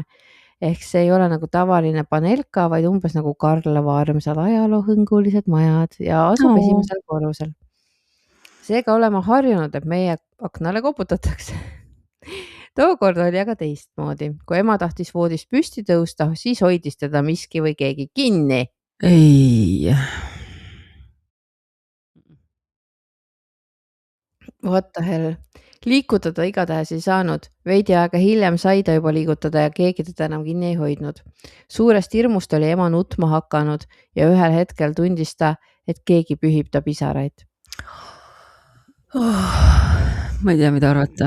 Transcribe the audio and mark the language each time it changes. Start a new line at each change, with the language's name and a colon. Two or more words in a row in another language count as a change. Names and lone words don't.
Estonian: Ehk see ei ole nagu tavaline panelka, vaid umbes nagu Karlova armsad ajaloohõngulised majad ja asub esimesel korrusel. Seega olema harjunud, et meie aknale koputatakse. Tookord oli aga teistmoodi. Kui ema tahtis voodist püsti tõusta, siis hoidis teda miski või keegi kinni. Ei.
English: What the hell?
Estonian: Liikutada igatahes ei saanud. Veidi aega hiljem sai ta juba liigutada ja keegi teda enam kinni ei hoidnud. Suurest hirmust oli ema nutma hakanud ja ühel hetkel tundis ta, et keegi pühib ta pisaraid. Ma ei tea, mida arvata.